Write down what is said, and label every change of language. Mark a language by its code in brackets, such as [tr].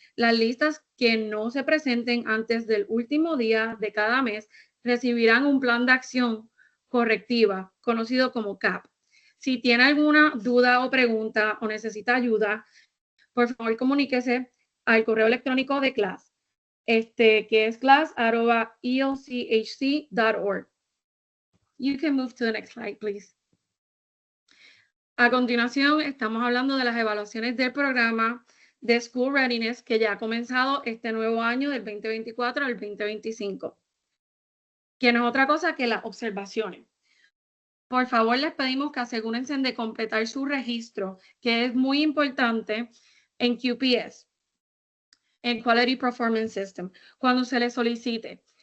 [es] Las listas que no se presenten antes del último día de cada mes recibirán un plan de acción correctiva, conocido como CAP. Si tiene alguna duda o pregunta o necesita ayuda, por favor comuníquese al correo electrónico de clase, que es class@elchc.org. [en] You can move to the next slide, please. [es] A continuación, estamos hablando de las evaluaciones del programa de School Readiness que ya ha comenzado este nuevo año del 2024 al 2025, que no es otra cosa que las observaciones. Por favor, les pedimos que asegúrense de completar su registro, que es muy importante en QPS, en Quality Performance System, cuando se les solicite.